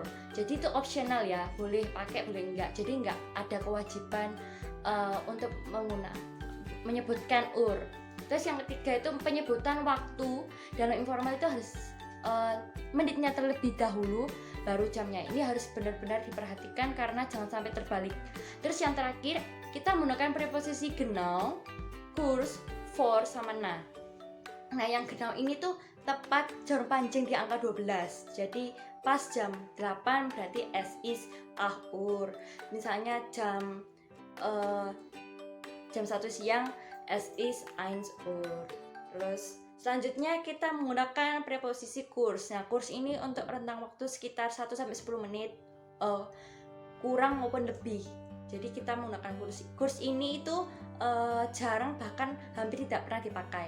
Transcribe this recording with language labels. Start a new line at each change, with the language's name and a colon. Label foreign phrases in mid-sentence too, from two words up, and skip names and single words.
Indonesian: Jadi itu optional ya, boleh pakai boleh enggak. Jadi enggak ada kewajiban untuk menyebutkan ur. Terus yang ketiga itu penyebutan waktu dalam informal itu harus menitnya terlebih dahulu baru jamnya. Ini harus benar-benar diperhatikan karena jangan sampai terbalik. Terus yang terakhir kita menggunakan preposisi
German: genau, kurz, vor
Indonesian: sama nah. Nah, yang genau ini tuh tepat jarum pancing di angka 12. Jadi pas jam 8 berarti
German: es ist 8 Uhr.
Indonesian: Misalnya jam 1 siang
German: es ist 1 Uhr.
Indonesian: Terus selanjutnya kita menggunakan preposisi kurz. Nah, kurz ini untuk rentang waktu sekitar 1-10 menit kurang maupun lebih. Jadi kita menggunakan kurz ini itu jarang, bahkan hampir tidak pernah dipakai.